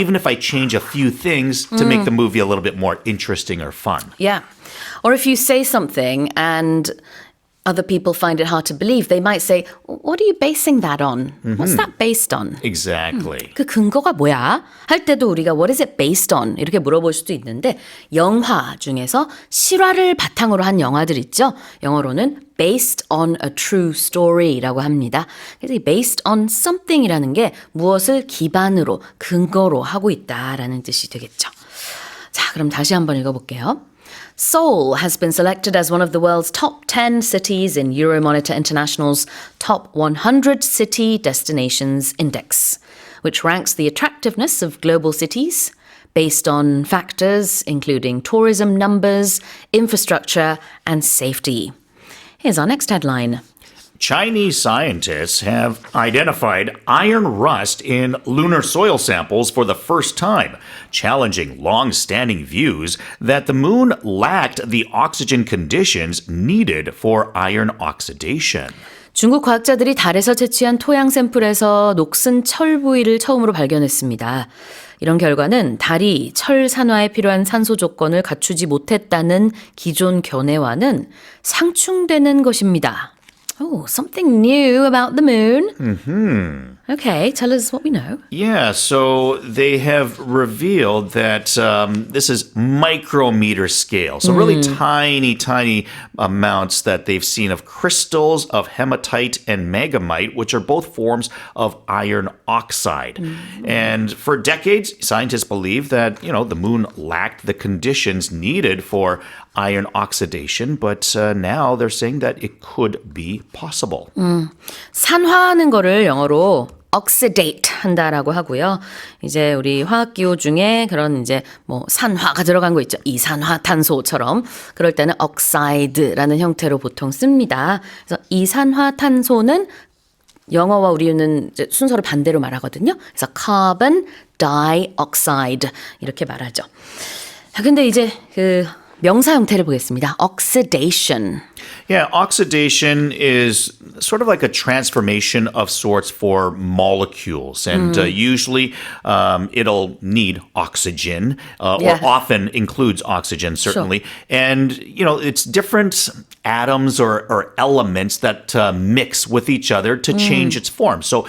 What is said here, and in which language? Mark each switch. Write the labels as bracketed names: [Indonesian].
[English] even if I change a few things to make the movie a little bit more interesting or fun. Yeah. Or if you say something and other people find it hard to believe, they might say, what are you basing that on? What's that based on? Exactly. [Korean] 그 근거가 뭐야? 할 때도 우리가 [English] what is it based on? [Korean] 이렇게 물어볼 수도 있는데 영화 중에서 실화를 바탕으로 한 영화들 있죠? 영어로는 [English] based on a true story [Korean] 라고 합니다. 그래서 이 [English] based on something [Korean] 이라는 게 무엇을 기반으로, 근거로 하고 있다라는 뜻이 되겠죠. 자, 그럼 다시 한번 읽어볼게요. [English] Seoul has been selected as one of the world's top 10 cities in Euromonitor International's Top 100 City Destinations Index, which ranks the attractiveness of global cities based on factors including tourism numbers, infrastructure, and safety. Here's our next headline. Chinese scientists have identified iron rust in lunar soil samples for the first time, challenging long-standing views that the moon lacked the oxygen conditions needed for iron oxidation. [Korean] 중국 과학자들이 달에서 채취한 토양 샘플에서 녹슨 철 부위를 처음으로 발견했습니다. 이런 결과는 달이 철 산화에 필요한 산소 조건을 갖추지 못했다는 기존 견해와는 상충되는 것입니다. [English] Oh, something new about the moon. Okay, tell us what we know. Yeah, so they have revealed that this is micrometer scale. So really tiny, tiny amounts that they've seen of crystals of hematite and megamite, which are both forms of iron oxide. And for decades, scientists believe that, the moon lacked the conditions needed for iron oxidation, but now they're saying that it could be possible. [Korean] 산화하는 거를 영어로 oxidate 한다라고 하고요. 이제 우리 화학기호 중에 그런 이제 뭐 산화가 들어간 거 있죠. 이산화탄소처럼 그럴 때는 oxide라는 형태로 보통 씁니다. 그래서 이산화탄소는 영어와 우리는 이제 순서를 반대로 말하거든요. 그래서 carbon dioxide 이렇게 말하죠. 자, 근데 이제 그 명사 형태를 보겠습니다. [English] oxidation. Yeah, oxidation is sort of like a transformation of sorts for molecules. And usually it'll need oxygen Yeah. or often includes oxygen, certainly. And, it's different atoms or elements that mix with each other to change its form.